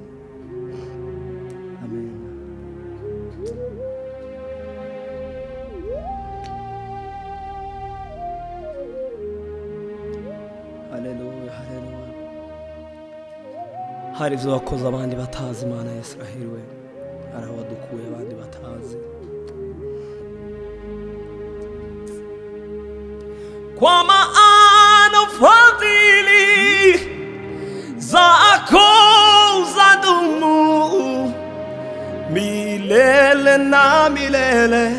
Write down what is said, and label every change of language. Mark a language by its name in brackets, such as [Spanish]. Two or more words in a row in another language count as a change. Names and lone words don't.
[Rundi] Amen. Haleluya, haleluya. Hari ibyo wakoze abandi batazi, Imana ya Israheli we, hari aho wadukuye abandi batazi. [Swahili] Kwa maana fadhili zako zadumu milele na milele.